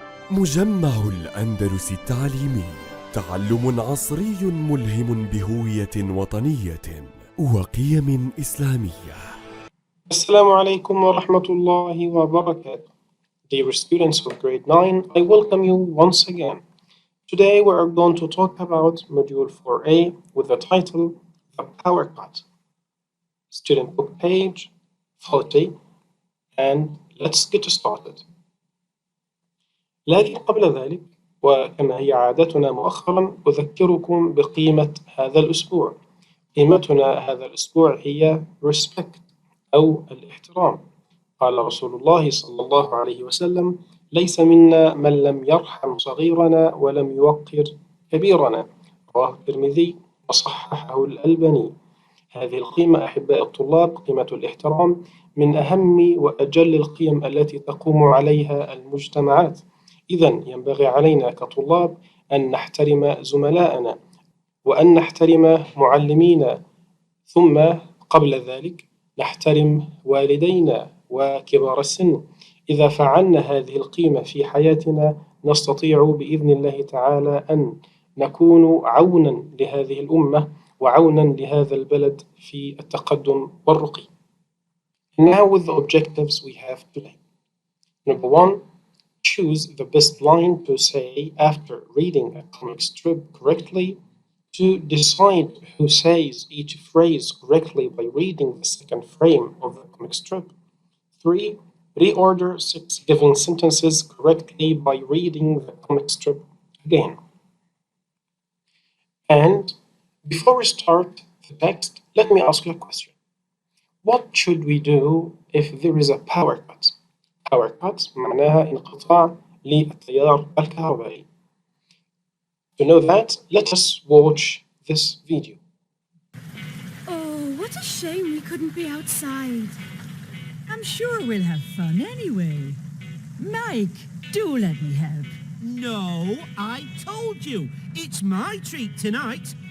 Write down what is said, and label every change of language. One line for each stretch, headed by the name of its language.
Arabic: مجمع الأندلس التعليمي، تعلم عصري ملهم بهوية وطنية وقيم إسلامية. السلام عليكم ورحمة الله وبركاته.
English: Dear students of grade 9, I welcome you once again. Today we are going to talk about Module 4A with the title The Power Cut. Student book page 40, and let's get started.
Arabic: لكن قبل ذلك، وكما هي عادتنا مؤخرا، أذكركم بقيمة هذا الأسبوع. قيمتنا هذا الأسبوع هي respect أو الاحترام. قال رسول الله صلى الله عليه وسلم: ليس منا من لم يرحم صغيرنا ولم يوقر كبيرنا. رواه الترمذي وصححه الألباني. هذه القيمة أحباء الطلاب، قيمة الاحترام، من أهم وأجل القيم التي تقوم عليها المجتمعات. إذن ينبغي علينا كطلاب أن نحترم زملائنا وأن نحترم معلمينا، ثم قبل ذلك نحترم والدينا وكبار السن. إذا فعلنا هذه القيمة في حياتنا نستطيع بإذن الله تعالى أن نكون عونا لهذه الأمة وعونا لهذا البلد في التقدم والرقي.
English: Now with the objectives we have today. Number 1, choose the best line to say after reading a comic strip correctly. To decide who says each phrase correctly by reading the second frame of the comic strip. 3, reorder 6 given sentences correctly by reading the comic strip again. And before we start the text, let me ask you a question. What should we do if there is a power cut?
Arabic: Power cut معناها انقطاع للتيار الكهربائي.
English: To know that, let us watch this video. Oh, what a shame we couldn't be outside. I'm sure we'll have fun anyway. Mike, do let me help. No, I told you. It's my treat tonight.